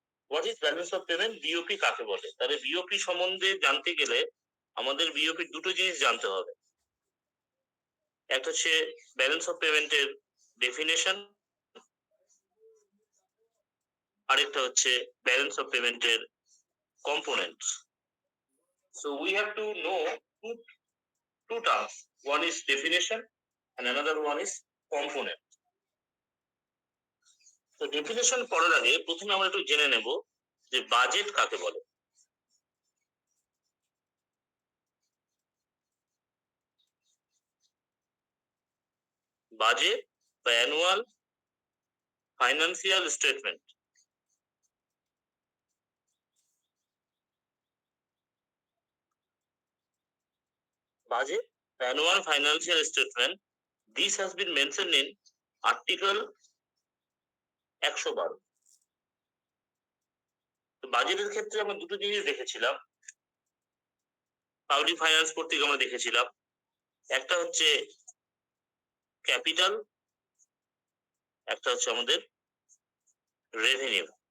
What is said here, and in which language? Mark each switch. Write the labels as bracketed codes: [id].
[en] what is balance of payment, [bn] BOP কাকে বলে? তাহলে বিওপি সম্বন্ধে জানতে গেলে আমাদের বিওপি দুটো জিনিস জানতে হবে। একটা হচ্ছে ব্যালেন্স অফ পেমেন্টের ডেফিনেশন, আরেকটা হচ্ছে ব্যালেন্স অফ পেমেন্টের components. [en] So we have to know two terms. One is definition and another one is component. [bn] তো ডেফিনেশন পড়ার আগে প্রথমে আমরা একটু জেনে নেব যে বাজেট কাকে বলে। বাজেট বা annual financial statement. [en] Budget, annual financial statement. This has been mentioned in Article 112। [bn] তো বাজেটের ক্ষেত্রে আমরা দুটো জিনিস দেখেছিলাম, পাবলিক ফাইন্যান্স পড়তে গিয়ে আমরা দেখেছিলাম। একটা হচ্ছে ক্যাপিটাল, একটা হচ্ছে আমাদের রেভিনিউ।